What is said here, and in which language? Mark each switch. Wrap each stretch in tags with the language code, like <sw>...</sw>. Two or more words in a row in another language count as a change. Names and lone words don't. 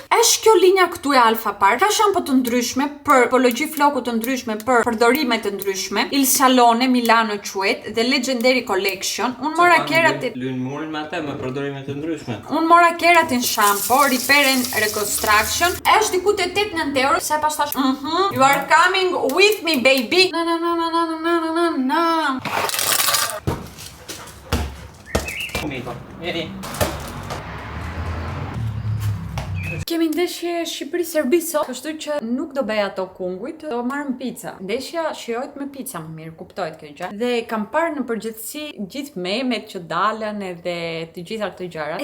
<sq>Është kjo linja këtu e Alpha Parf. Ka shampo të ndryshme për tipologji floku të ndryshme, për përdorime të ndryshme. Il Salone Milano quhet dhe Legendary Collection. Unë mora keratin. Lyn murin me atë me përdorime të ndryshme. Unë mora keratin shampo, Repair and Reconstruction. Është diku te 8-9 euro, se pas tash.</sq> <en>You are coming with me baby.</en> <sq>Na.</sq> <it>Amico, vieni.</it> <sq>Kemi ndeshje Shqipëri-Serbi sot, kështu që nuk do bëj ato kungujt, do marrëm pica. Ndeshja shijohet me pica më mirë, kuptohet kjo gjë. Dhe kam parë në përgjithësi gjithë memet që dalën edhe të gjitha këto gjëra.</sq>